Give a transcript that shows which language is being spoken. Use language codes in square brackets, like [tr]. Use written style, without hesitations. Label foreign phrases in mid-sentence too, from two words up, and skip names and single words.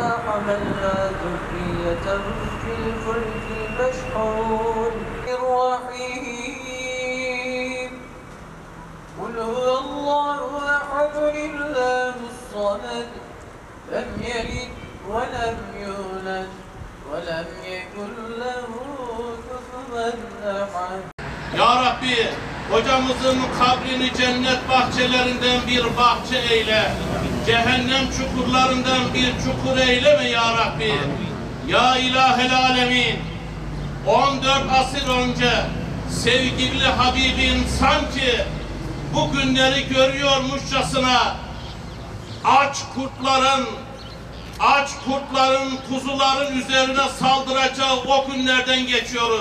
[ar] حملنا ذرية في الفلك المشحون الرحيم. قل هو الله أحد الله الصمد لم يلد ولم يولد ولم يكن له كفوا أحد. يا ربي, [tr] hocamızın kabrini cennet bahçelerinden bir bahçe eyle. Cehennem çukurlarından bir çukur eyleme [ar] يا ربي. يا إله العالمين, [tr] 14 asır önce sevgili Habibin sanki bu günleri görüyormuşçasına aç kurtların kuzuların üzerine saldıracağı o günlerden geçiyoruz.